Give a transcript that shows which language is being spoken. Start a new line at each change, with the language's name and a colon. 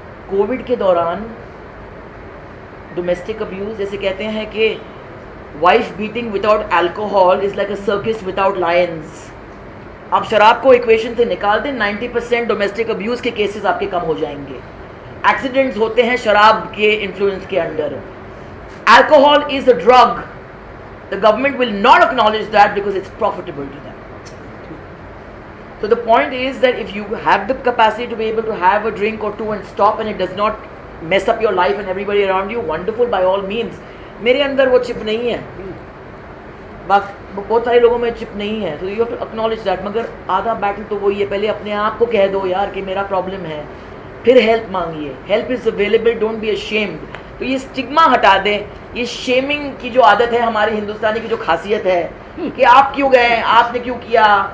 Hindi: Covid के दौरान domestic abuse, जैसे कहते हैं कि
English: Wife beating without alcohol is like a circus without lions.
Hindi: आप शराब को इक्वेशन से निकाल दें, 90% डोमेस्टिक अब्यूज के केसेस आपके कम हो जाएंगे. एक्सीडेंट्स होते हैं शराब के इन्फ्लुएंस के under.
English: Alcohol is a drug. The government will not acknowledge that because it's profitable to them. So the point is that if you have the capacity to be able to have a drink or two and stop, and it does not mess up your life and everybody around you, wonderful, by all means.
Hindi: मेरे अंदर वो chip नहीं है, बहुत सारे लोगों में chip नहीं है, तो
English: You have to acknowledge that.
Hindi: मगर आधा बैटल तो वही है, पहले अपने आप को कह दो यार कि मेरा प्रॉब्लम है, फिर help मांगिए.
English: Help is available, don't be ashamed.
Hindi: तो ये स्टिग्मा हटा दें, ये शेमिंग की जो आदत है हमारी हिंदुस्तानी की, जो खासियत है कि आप क्यों गए, आपने क्यों किया.